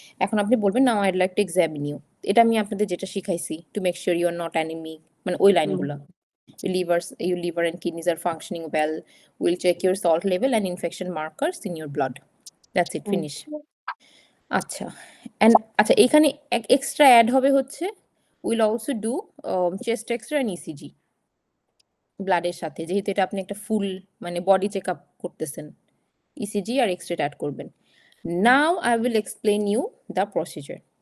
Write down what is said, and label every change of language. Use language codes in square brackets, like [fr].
[bn] এখন আপনি বলবেন [en] Now I'd like to examine you. [bn] এটা আমি আপনাদের যেটা শিখাইছি, [en] to make sure you are not anaemic, [bn] মানে ওই লাইনগুলো। [en] Your liver and kidneys are functioning well. We'll check your salt level and infection markers in your blood. That's it, finish. [bn] আচ্ছা, আচ্ছা এখানে এক্সট্রা অ্যাড হবে হচ্ছে [en] will also do chest X-ray and ECG [bn] ব্লাডের সাথে, যেহেতু এটা আপনি একটা ফুল মানে বডি চেক আপ করতেছেন, ইসিজি আর এক্সরে অ্যাড করবেন। [en] Now I will explain you the procedure.